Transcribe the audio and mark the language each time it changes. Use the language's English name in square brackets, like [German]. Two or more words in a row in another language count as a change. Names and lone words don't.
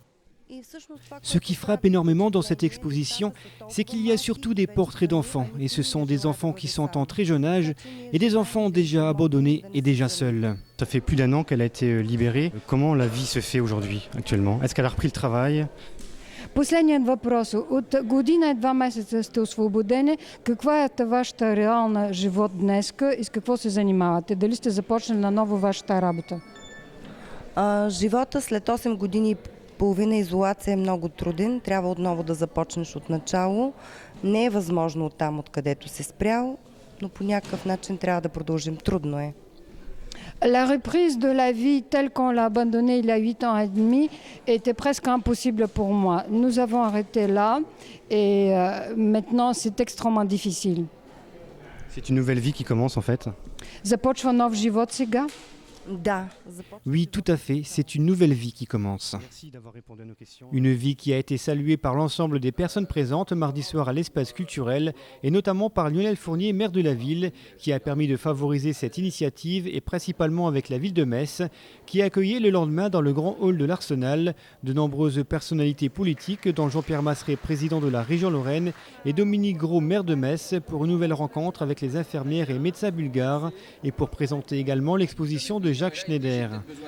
[French] Ce qui frappe énormément dans cette exposition, c'est qu'il y a surtout des portraits d'enfants, et ce sont des enfants qui sont en très jeune âge et des enfants déjà abandonnés et déjà seuls. Ça fait plus d'1 an qu'elle a été libérée. Comment la vie se fait aujourd'hui, actuellement? Est-ce qu'elle a repris le travail? [Bulgarian] Последният въпрос. От година и 2 месеца сте освободени. Каква е вашата реална живот днеска и с какво се занимавате? Дали сте започнали наново вашата работа? Живота след 8 години и половина изолация е много труден. Трябва отново да започнеш от начало. Не е възможно от там, откъдето се спрял, но по някакъв начин трябва да продължим. Трудно е. [French] La reprise de la vie telle qu'on l'a abandonnée il y a 8 ans et demi était presque impossible pour moi. Nous avons arrêté là et maintenant c'est extrêmement difficile. C'est une nouvelle vie qui commence en fait. [Bulgarian] Започва нов живот сега. [French] Oui, tout à fait, c'est une nouvelle vie qui commence. Merci d'avoir répondu à nos questions. Une vie qui a été saluée par l'ensemble des personnes présentes mardi soir à l'espace culturel et notamment par Lionel Fournier, maire de la ville, qui a permis de favoriser cette initiative et principalement avec la ville de Metz, qui a accueilli le lendemain dans le grand hall de l'Arsenal de nombreuses personnalités politiques dont Jean-Pierre Masseret, président de la région Lorraine, et Dominique Gros, maire de Metz, pour une nouvelle rencontre avec les infirmières et médecins bulgares et pour présenter également l'exposition de Jacques Schneider.